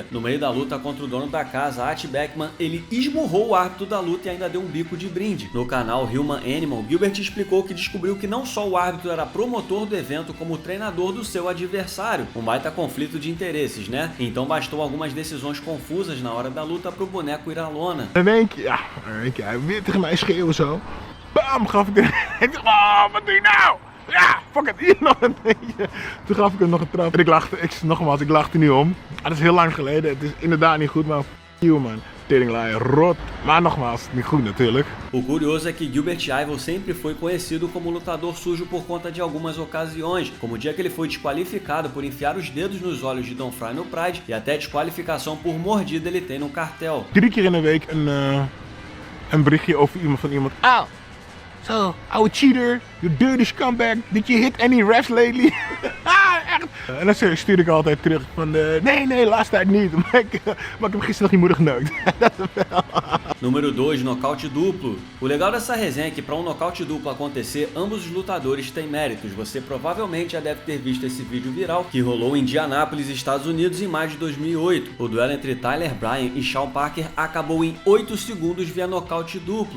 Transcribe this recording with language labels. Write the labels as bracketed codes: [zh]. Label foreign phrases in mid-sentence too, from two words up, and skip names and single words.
[pt] No meio da luta contra o dono da casa, Ati Beckman, ele esmurrou o árbitro da luta e ainda deu um bico de brinde. No canal Human Animal, Gilbert explicou que descobriu que não só o árbitro era promotor do evento, como treinador do seu adversário. Um baita conflito de interesses, né? Então bastou algumas decisões confusas na hora da luta pro boneco ir à lona. [nl] En denk je, ja, hij weer tegen mij schreeuwen zo. Bam, gaf ik er. Ik dacht, oh, wat doe je nou? Ja, fuck het, hier nog een beetje. Toen gaf ik hem nog een trap. En ik lachte niet om. Dat is heel lang geleden, het is inderdaad niet goed, maar [en] f*** you man. [nl] Teringlai, rot. Maar nogmaals, niet goed natuurlijk. [pt] O curioso é que Gilbert Yvel sempre foi conhecido como lutador sujo por conta de algumas ocasiões, como o dia que ele foi desqualificado por enfiar os dedos nos olhos de Don Fry no Pride e até desqualificação por mordida ele tem no cartel. [nl] 3 keer in de week een berichtje over iemand van iemand. Oh, [en] So, oude cheater, you dirty scumbag, did you hit any refs lately? [nl] Echt. En dan stuur ik altijd terug van, nee, laatste tijd niet. Maar ik heb gisteren nog je moeder geneukt. [pt] Número 2, nocaute duplo. O legal dessa resenha é que para um nocaute duplo acontecer, ambos os lutadores têm méritos. Você provavelmente já deve ter visto esse vídeo viral que rolou em Indianápolis, Estados Unidos, em maio de 2008. O duelo entre Tyler Bryan e Sean Parker acabou em 8 segundos via nocaute duplo.